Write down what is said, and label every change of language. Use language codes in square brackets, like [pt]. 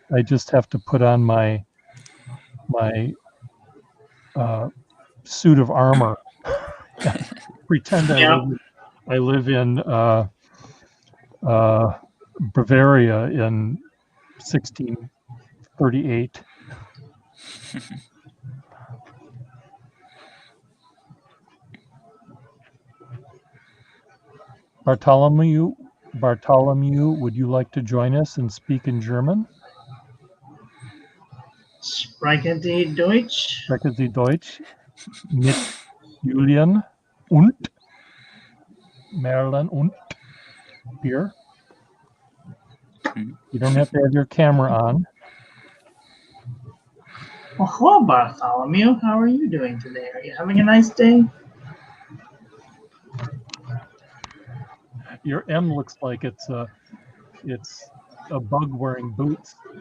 [en] I just have to put on my suit of armor, pretend I live in Bavaria in 1638. Bartholomew, would you like to join us and speak in German? [de] Sprechen Sie Deutsch? Sprechen Sie Deutsch mit Julian und Marilyn und Pierre? [en] You don't have to have your camera on. Well, hello, Bartholomew. How are you doing today? Are you having a nice day? Your M looks like it's a bug wearing boots.